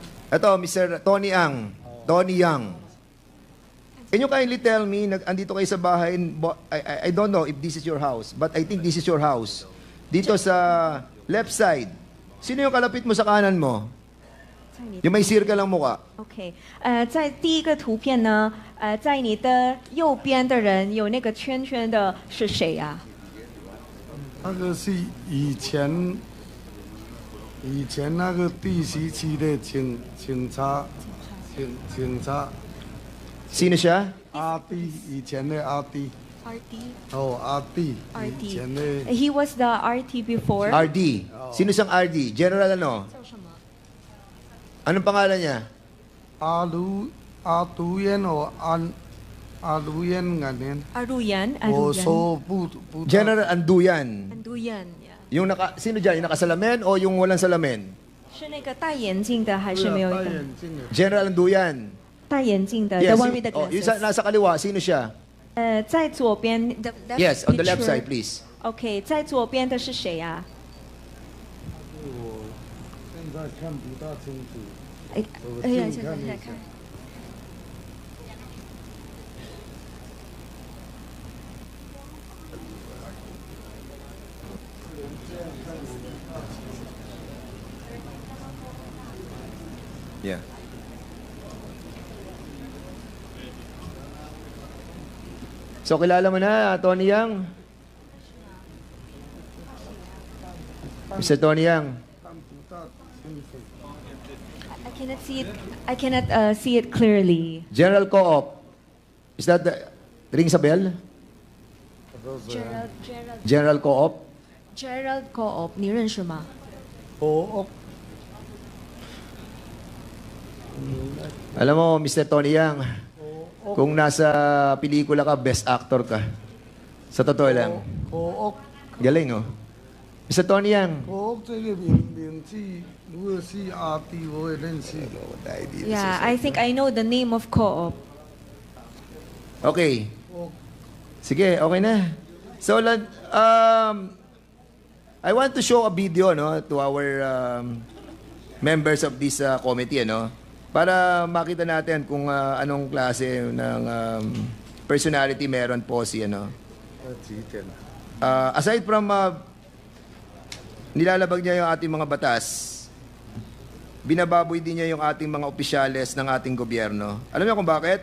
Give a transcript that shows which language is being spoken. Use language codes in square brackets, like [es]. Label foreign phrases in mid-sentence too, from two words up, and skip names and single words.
[tl] Ito, Mr. Tony Ang. Tony Yang. [en] Can you kindly tell me, [tl] andito kayo sa bahay, [en] I don't know if this is your house, but I think this is your house. [tl] Dito sa [en] left side, [tl] sino yung kalapit mo sa kanan mo? [zh] 在你 [tl] Yung may circle ang mukha. [zh] OK，在第一个图片呢，在你的右边的人有那个圈圈的是谁呀、那个是以前那个第十期的警察。 [tl] Sino siya? [zh] 阿弟，以前的阿弟。 RD 哦，阿弟。 RD 以前的 [en] He was the RT before. RD. [tl] Sino siyang RD? General ano? [zh] 叫什么？ [tl] Anong pangalan niya? [zh] 阿卢烟哦，阿卢烟那年。阿路言，阿我路言，说不。 [en] General Anduyan. [zh] 安都燕呀， [tl] Yung sino dyan? Yung nakasalamin o yung walang salamin? [zh] 是那个戴眼镜的还是没有戴戴？眼镜的。 [en] General Anduyan. [zh] 戴眼镜的 [en] Yes, ，the one with the [tl] yung [en] glasses。 [tl] nasa kaliwa, sino siya? [zh] 在左边的 [en] Yes, on the left side, please. [zh] OK，在左边的是谁呀、我现在看不大清楚。哎，我哎呀，近看一下现在看。 [en] Yeah. [tl] So, kilala mo na, Tony Yang? Mr. Tony Yang. [zh] 看不大清楚。 [en] I cannot see it. I cannot see it clearly. General Co-op. Is that the... Rings a bell? General Co-op? Gerald Co-op，你认识吗？哦。 [tl] Alam mo, Mr. Tony Yang, kung nasa pelikula ka, [en] best actor [tl] ka. Sa totoo lang. [zh] 哦 [tl] Galing, [en] oh. Mr. Tony Yang. [zh] 哦，这个名字如果是阿弟，我也认识。 [en] Yeah, I think I know the name of Co-op. [tl] Okay. Sige, okay na. [en] So, I want to show a video to our members of this committee, [tl] para makita natin kung anong klase ng personality meron po si aside from nilalabag niya yung ating mga batas, binababoy din niya yung ating mga opisyales ng ating gobyerno. Alam niyo kung bakit?